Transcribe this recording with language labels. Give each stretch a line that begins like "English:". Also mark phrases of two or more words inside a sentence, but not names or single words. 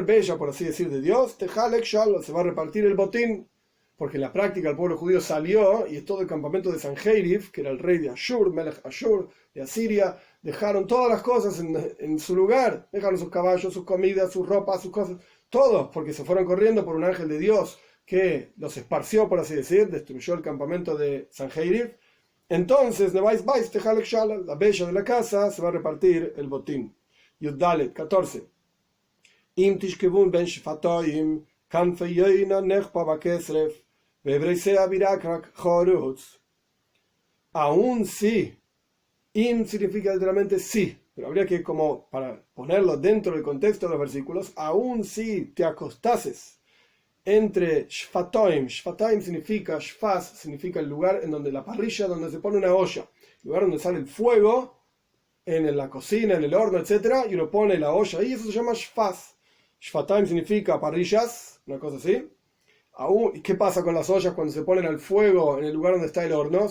Spanish: bella, por así decir, de Dios,
Hebrew: תחלק שלום,
Spanish: se va a repartir el botín, porque en la práctica el pueblo judío salió, y todo el campamento de Sanjerib, que era el rey de Ashur,
Hebrew: מלך אשור,
Spanish: de Asiria, dejaron todas las cosas en su lugar, dejaron sus caballos, sus comidas, sus ropas, sus cosas, todos, porque se fueron corriendo por un ángel de Dios que los esparció, por así decir, destruyó el campamento de Sanjerib. Entonces, la bella de la casa se va a repartir el botín. Yuddalet 14.
Hebrew: אם תשכבון בין שפתים כנפי יונה נחפה בכסף ואברותיה בירקרק חרוץ.
Spanish: Aún sí. Im significa literalmente sí, pero habría que, como para ponerlo dentro del contexto de los versículos, aún si te acostases entre shfatoim. Shfatoim significa, shfas significa el lugar en donde la parrilla, donde se pone una olla, el lugar donde sale el fuego, en la cocina, en el horno, etcétera, y uno pone la olla ahí, eso se llama shfas. Shfataim significa parrillas, una cosa así. ¿Y qué pasa con las ollas cuando se ponen al fuego en el lugar donde está el horno?